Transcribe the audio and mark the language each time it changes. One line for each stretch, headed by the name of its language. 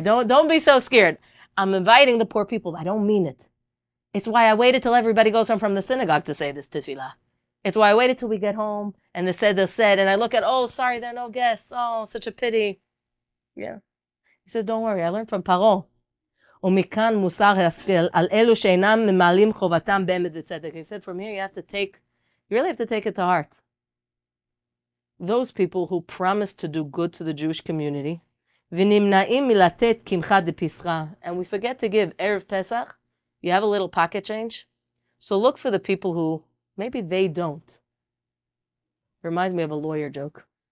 English: Don't be so scared. I'm inviting the poor people. I don't mean it. It's why I waited till everybody goes home from the synagogue to say this tefillah. It's why I waited till we get home and they said, and I look at, oh, sorry, there are no guests. Oh, such a pity. Yeah. He says, don't worry, I learned from Paro.
Hebrew: ומכאן מוסר השכל על אלו שאינם ממלאים חובתם באמת וצדק.
English: He said, from here you really have to take it to heart. Those people who promise to do good to the Jewish community,
Hebrew: ונמנעים מלתת קמחא דפסחא,
English: and we forget to give Erev Pesach, you have a little pocket change. So look for the people who, maybe they don't. Reminds me of a lawyer joke.